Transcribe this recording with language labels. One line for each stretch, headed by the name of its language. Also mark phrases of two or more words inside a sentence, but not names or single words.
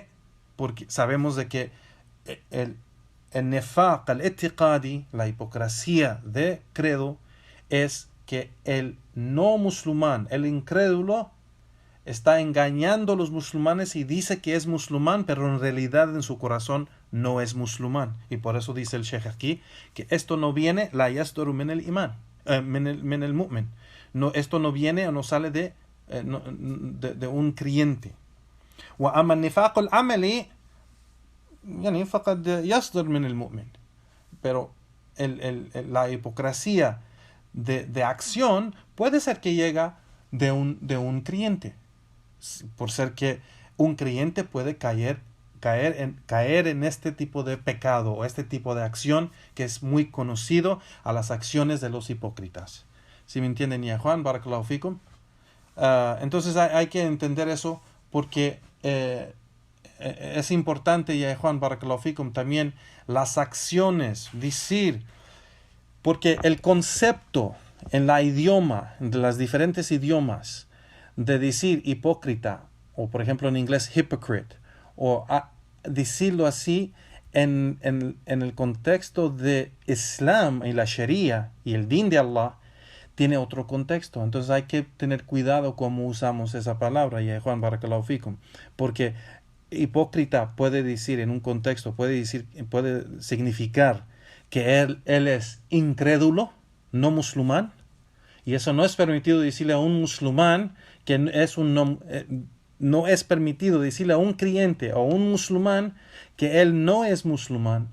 Spanish: Porque sabemos de que el
Arabic: النفاق الاعتقادي,
Spanish: la hipocresía de credo, es que el no musulmán, el incrédulo, está engañando a los musulmanes y dice que es musulmán, pero en realidad en su corazón no es musulmán. Y por eso dice el Sheikh aquí que esto no viene,
Arabic: لا يصدر من الإيمان من المؤمن.
Spanish: No, esto no viene o no sale de un creyente.
Arabic: وأما النفاق العملي يعني فقد يصدر من المؤمن.
Spanish: Pero la hipocresía de acción puede ser que llega de un creyente, por ser que un creyente puede caer en este tipo de pecado o este tipo de acción que es muy conocido a las acciones de los hipócritas. ¿Sí me entienden, ya Juan?
Arabic: بارك الله فيكم.
Spanish: Entonces hay que entender eso porque es importante, ya Juan,
Arabic: بارك الله فيكم,
Spanish: también las acciones, decir, porque el concepto en la idioma, de los diferentes idiomas, de decir hipócrita, o por ejemplo en inglés hypocrite, o decirlo así en el contexto de Islam y la Sharia y el din de Allah, tiene otro contexto. Entonces hay que tener cuidado cómo usamos esa palabra, ya Juan,
Arabic: بارك الله فيكم,
Spanish: porque hipócrita puede decir en un contexto, puede significar que él es incrédulo, no musulmán, y eso no es permitido decirle a un musulmán que es no es permitido decirle a un creyente o a un musulmán que él no es musulmán.